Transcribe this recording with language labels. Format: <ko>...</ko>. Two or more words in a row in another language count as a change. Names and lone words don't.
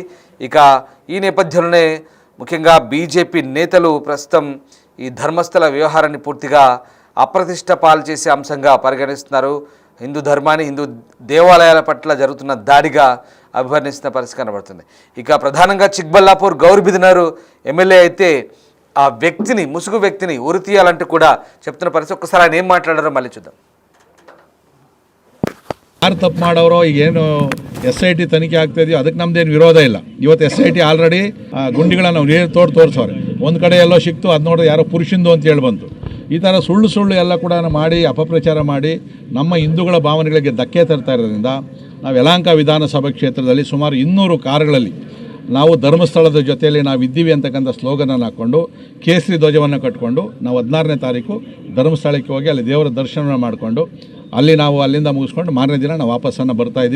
<te>ఇక ఈ నేపథ్యంలోనే ముఖ్యంగా బీజేపీ నేతలు ప్రస్తుతం ఈ ధర్మస్థల వ్యవహారాన్ని పూర్తిగా అప్రతిష్ట పాలు చేసే అంశంగా పరిగణిస్తున్నారు. హిందూ ధర్మాన్ని, హిందూ దేవాలయాల పట్ల జరుగుతున్న దాడిగా అభివర్ణిస్తున్న పరిస్థితి కనబడుతుంది. ఇక ప్రధానంగా చిక్బల్లాపూర్ గౌరబిదనూరు ఎమ్మెల్యే అయితే ఆ వ్యక్తిని, ముసుగు వ్యక్తిని ఉరి తీయాలంటూ కూడా చెప్తున్న పరిస్థితి. ఒక్కసారి ఆయన ఏం మాట్లాడారో మళ్ళీ చూద్దాం.</te> <kn>ಯಾರು ತಪ್ಪು ಮಾಡೋರೋ ಈಗೇನು SIT ತನಿಖೆ ಆಗ್ತಾಯಿದೆಯೋ ಅದಕ್ಕೆ ನಮ್ದೇನು ವಿರೋಧ ಇಲ್ಲ. ಇವತ್ತು SIT ಆಲ್ರೆಡಿ ಗುಂಡಿಗಳನ್ನು ನೀರು ತೋರಿಸೋರೆ. ಒಂದು ಕಡೆ ಎಲ್ಲೋ ಸಿಕ್ತು, ಅದು ನೋಡಿದ್ರೆ ಯಾರೋ ಪುರುಷಂದು ಅಂತ ಹೇಳಿ ಬಂತು. ಈ ಥರ ಸುಳ್ಳು ಎಲ್ಲ ಕೂಡ ಮಾಡಿ ಅಪಪ್ರಚಾರ ಮಾಡಿ ನಮ್ಮ ಹಿಂದೂಗಳ ಭಾವನೆಗಳಿಗೆ ಧಕ್ಕೆ ತರ್ತಾ ಇರೋದ್ರಿಂದ ನಾವು ಯಲಹಂಕ ವಿಧಾನಸಭಾ ಕ್ಷೇತ್ರದಲ್ಲಿ ಸುಮಾರು 200 ಕಾರುಗಳಲ್ಲಿ ನಾವು ಧರ್ಮಸ್ಥಳದ ಜೊತೆಯಲ್ಲಿ ನಾವು ಇದ್ದೀವಿ ಅಂತಕ್ಕಂಥ ಸ್ಲೋಗನನ್ನು ಹಾಕ್ಕೊಂಡು ಕೇಸರಿ ಧ್ವಜವನ್ನು ಕಟ್ಕೊಂಡು ನಾವು 16ನೇ ತಾರೀಕು ಧರ್ಮಸ್ಥಳಕ್ಕೆ ಹೋಗಿ ಅಲ್ಲಿ ದೇವರ ದರ್ಶನ ಮಾಡಿಕೊಂಡು ಅಲ್ಲಿ ನಾವು ಅಲ್ಲಿಂದ ಮುಗಿಸ್ಕೊಂಡು ಮಾರನೇ ದಿನ ನಾವು ವಾಪಸ್ಸನ್ನು ಬರ್ತಾ ಇದ್ದೀವಿ.</kn>